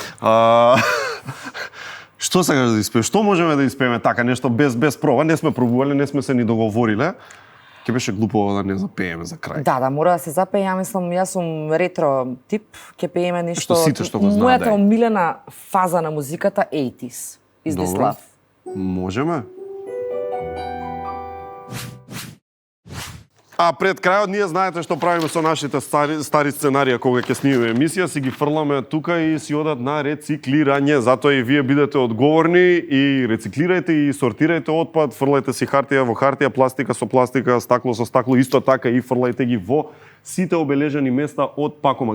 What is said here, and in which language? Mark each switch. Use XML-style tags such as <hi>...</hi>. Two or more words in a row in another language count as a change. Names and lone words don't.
<mk>Што сакаш да испееме? Што можеме да испееме така, нешто без проба? Не сме пробувале, не сме се ни договориле. Ќе беше глупо да не запееме за крај. Да, мора да се запее. Јас сум ретро тип, ќе пееме нешто. Што сите што го знаат, Мојата дај. омилена фаза на музиката 80s.</mk> <en>Is this</en> <mk>Добро. love? Можеме. А пред крајот ние знаете што правиме со нашите стари сценарија кога ќе снимаме емисија, си ги фрламе тука и си одат на рециклирање. Затоа и вие бидете одговорни и рециклирајте и сортирајте отпад, фрлајте си хартија во хартија, пластика со пластика, стакло со стакло, исто така и фрлајте ги во сите обележани места од пакомак.</mk>